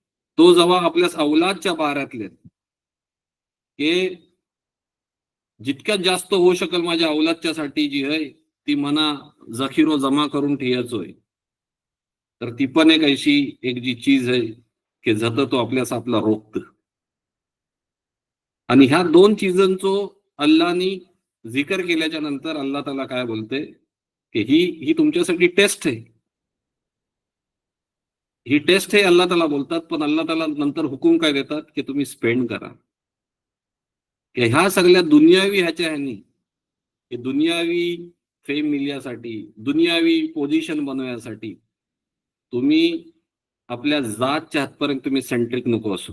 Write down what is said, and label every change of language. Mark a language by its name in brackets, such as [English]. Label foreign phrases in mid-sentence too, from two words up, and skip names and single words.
[Marathi] तो जेव्हा आपल्या औलादच्या बाऱ्यातले की जितक्यात जास्त होऊ शकेल माझ्या औलादच्यासाठी जी आहे ती मना जखीरो जमा करून ठेवायचोय, तर ती पण एक अशी एक जी चीज आहे की जत तो आपला रोखत. आणि ह्या दोन चीजांचो अल्लानी जिकर केल्याच्या नंतर अल्लाह ताला काय बोलते की ही तुमच्यासाठी टेस्ट आहे. ही टेस्ट आहे अल्लाह ताला बोलतात. पण अल्लाह ताला नंतर हुकूम काय देतात की तुम्ही स्पेंड करा. की ह्या सगळ्या दुनियावी ह्याच्या ह्यानी दुनियावी फेम मिळण्यासाठी, दुनियावी पोझिशन बनवण्यासाठी तुम्ही आपल्या जातच्या हातपर्यंत तुम्ही सेंट्रिक नको असू.